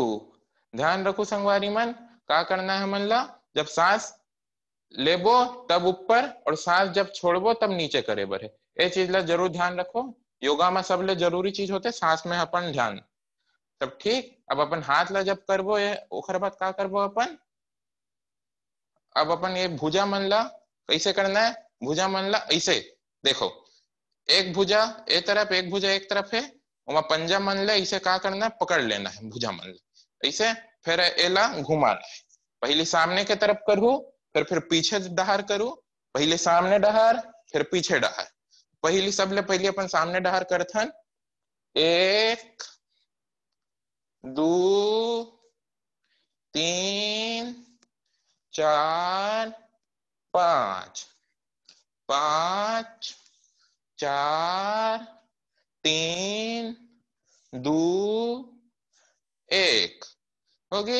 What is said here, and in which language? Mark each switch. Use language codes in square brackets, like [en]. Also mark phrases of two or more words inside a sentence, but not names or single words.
[hne] ध्यान रखो संगवारी मन, का करना है हमन ला, जब सांस लेबो तब ऊपर और सांस जब छोड़बो तब नीचे करे बर है। ये चीज ला जरूर ध्यान रखो। योगा में सबले जरूरी चीज होते सांस में अपन ध्यान। तब ठीक, अब अपन हाथ ला जब करबो ये, ओकर बाद का करबो अपन, अब अपन ये भुजा मन ला कैसे करना है, भुजा मन ला ऐसे देखो, एक भुजा एक तरफ, एक भुजा एक तरफ है, वहां पंजा मन ला ऐसे का करना है, पकड़ लेना है भुजा मन ला ऐसे। फिर एला घुमाना है, पहले सामने के तरफ करूँ, फिर पीछे डहार करूँ, पहले सामने डहार फिर पीछे डहार। पहली सबले पहले अपन सामने डहार करथन, 1 2 3 4 5 5 4 3 2 1 हो गई।